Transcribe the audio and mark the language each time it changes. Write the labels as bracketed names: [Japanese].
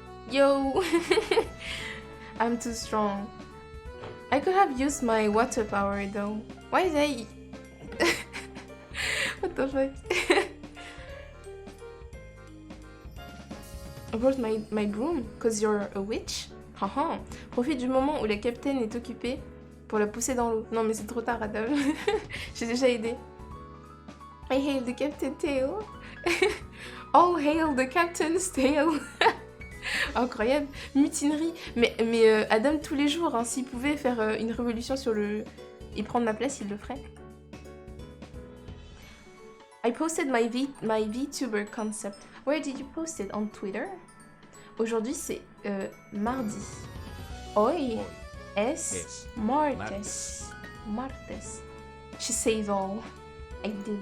[English] Yo, I'm too strong. I could have used my water power though. Why did I? What the fuck? I brought my broom, cause you're a witch. Haha. [French] Profite du moment où le capitaine est occupé pour la pousser dans l'eau. Non mais c'est trop tard, Adam. J'ai déjà aidé. [English] I hail the captain tail. All hail the captain's tail. [French] Incroyable. Mutinerie. Mais Adam, tous les jours, hein, s'il pouvait faire une révolution sur le... et prendre ma place, il le ferait. [English] I posted my VTuber concept. Where did you post it? On Twitter? [French] Aujourd'hui, c'est mardi. [Spanish] Hoy es martes. Martes. [English] She says all. I do.